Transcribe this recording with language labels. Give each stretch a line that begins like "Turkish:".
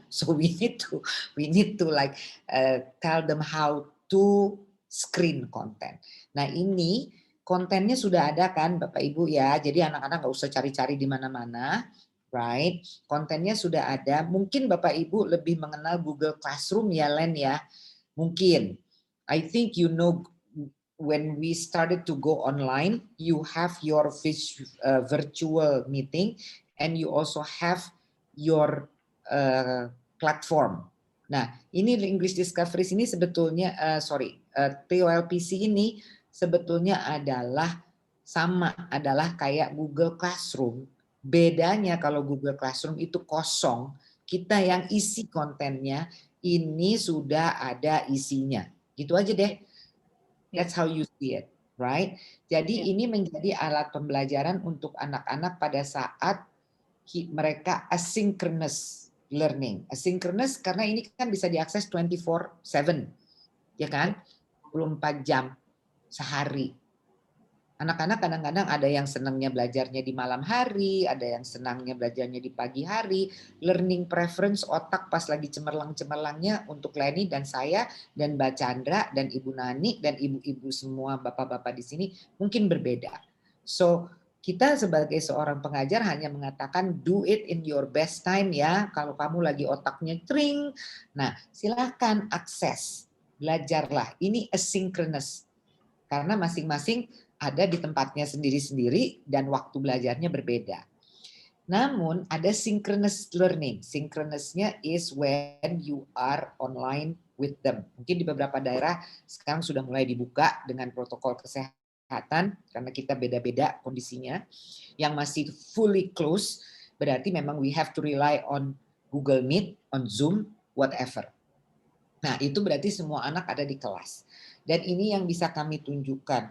English: So we need to like tell them how to screen content.
Indonesian: Nah ini kontennya sudah ada kan Bapak Ibu ya, jadi anak-anak nggak usah cari-cari di mana-mana.
English: Right,
Indonesian: kontennya sudah ada. Mungkin Bapak Ibu lebih mengenal Google Classroom ya Len ya. Mungkin.
English: I think you know when we started to go online, you have your virtual meeting and you also have your platform.
Indonesian: Nah, ini English Discoveries ini sebetulnya TOLPC ini sebetulnya adalah kayak Google Classroom. Bedanya kalau Google Classroom itu kosong, kita yang isi kontennya, ini sudah ada isinya. Gitu aja deh.
English: That's how you see it, right?
Indonesian: Jadi ini menjadi alat pembelajaran untuk anak-anak pada saat mereka asynchronous learning. Asynchronous karena ini kan bisa diakses 24/7, ya kan? 24 jam sehari. Anak-anak kadang-kadang ada yang senangnya belajarnya di malam hari, ada yang senangnya belajarnya di pagi hari.
English: Learning preference
Indonesian: otak pas lagi cemerlang-cemerlangnya untuk Leni dan saya dan Mbak Chandra dan Ibu Nani dan ibu-ibu semua bapak-bapak di sini mungkin berbeda. So kita sebagai seorang pengajar hanya mengatakan
English: do it in your best time
Indonesian: ya. Kalau kamu lagi otaknya tring, nah silahkan akses, belajarlah. Ini asynchronous karena masing-masing ada di tempatnya sendiri-sendiri dan waktu belajarnya berbeda. Namun ada synchronous learning.
English: Synchronousnya is when you are online with them.
Indonesian: Mungkin di beberapa daerah sekarang sudah mulai dibuka dengan protokol kesehatan karena kita beda-beda kondisinya. Yang masih
English: fully close
Indonesian: berarti memang
English: we have to rely on Google Meet, on Zoom, whatever.
Indonesian: Nah itu berarti semua anak ada di kelas. Dan ini yang bisa kami tunjukkan.